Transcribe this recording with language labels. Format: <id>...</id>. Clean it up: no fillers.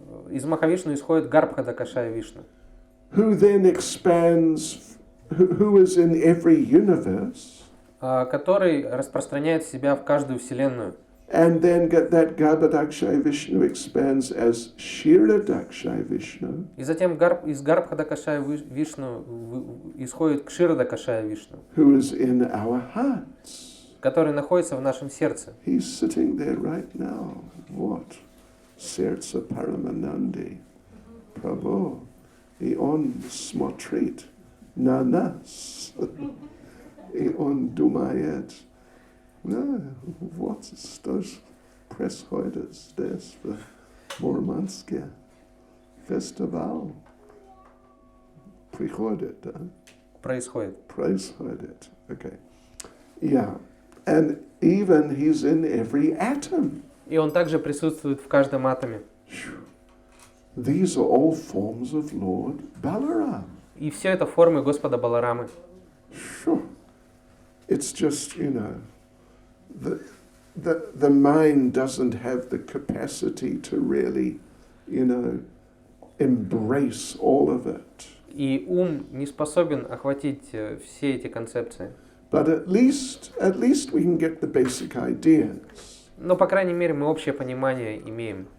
<ru>Из Махавишну исходит Гарбхадакашая Вишну.</ru> <en>Who then expands, who is in every universe.</en> <ru>Который распространяет себя в каждую вселенную.</ru> <en>And then that Garbhadakshay Vishnu expands as Kshiradakshaya Vishnu.</en> <ru>И затем из Гарбхадакашая Вишну исходит Кширадакашая Вишну,</ru> <en>Who is in our hearts.</en> <ru>который находится в нашем сердце.</ru> <en>He's sitting there right now. What? Sertsa Paramanandi. Prabhu.</en> <ru>И он смотрит на нас. И он думает, вот что происходит здесь, в Murmansке. Фестиваль. Приходит, да? Происходит.</ru> <en>Okay. Yeah. And even he's in every atom.</en> <ru>И он также присутствует в каждом атоме.</ru> <en>these are all forms of Lord Balaram.</en> <ru>И все это формы Господа Баларамы.</ru> <en>Sure. It's just, the mind doesn't have the capacity to really, embrace all of it.</en> <ru>И ум не способен охватить все эти концепции.</ru> <en>But at least we can get the basic ideas.</en> <ru>Но, по крайней мере, мы общее понимание имеем.</ru>